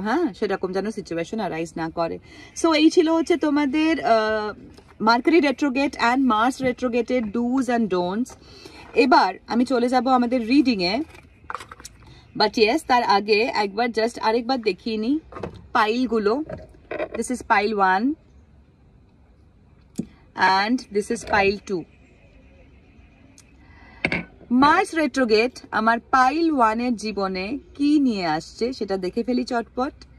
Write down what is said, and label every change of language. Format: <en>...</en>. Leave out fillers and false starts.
<bn>হ্যাঁ, সেরকম যেন সিচুয়েশন অ্যারাইজ না করে। সো এই ছিল হচ্ছে তোমাদের mercury retrograde and Mars রেট্রোগেটের dos and don'ts. এবার আমি চলে যাব আমাদের রিডিংয়ে, বাট ইয়েস তার আগে একবার জাস্ট আরেকবার দেখিয়ে নিই পাইলগুলো।</bn> <en>This is pile 1 and this is pile 2.</en> <bn>Mars retrograde আমার পাইল 1 এর জীবনে কি নিয়ে আসছে সেটা দেখে ফেলি চটপট।</bn>